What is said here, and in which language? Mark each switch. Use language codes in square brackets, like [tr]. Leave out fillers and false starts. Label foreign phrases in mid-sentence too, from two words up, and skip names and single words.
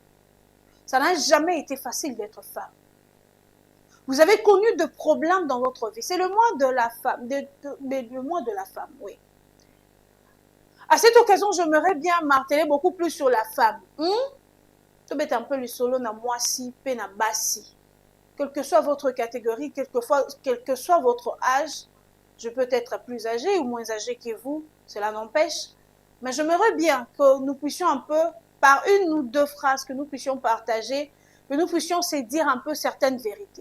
[fr] Ça n'a jamais été facile d'être femme. Vous avez connu de problèmes dans votre vie. C'est le mois de la femme. Le mois de la femme, oui. À cette occasion, j'aimerais bien marteler beaucoup plus sur la femme. Tu peux un peu [ln] le solo na moisi, pe na basi. [fr] Quelle que soit votre catégorie, quel que soit votre âge, je peux être plus âgé ou moins âgé que vous, cela n'empêche. Mais j'aimerais bien que nous puissions un peu, par une ou deux phrases que nous puissions partager, que nous puissions se dire un peu certaines vérités.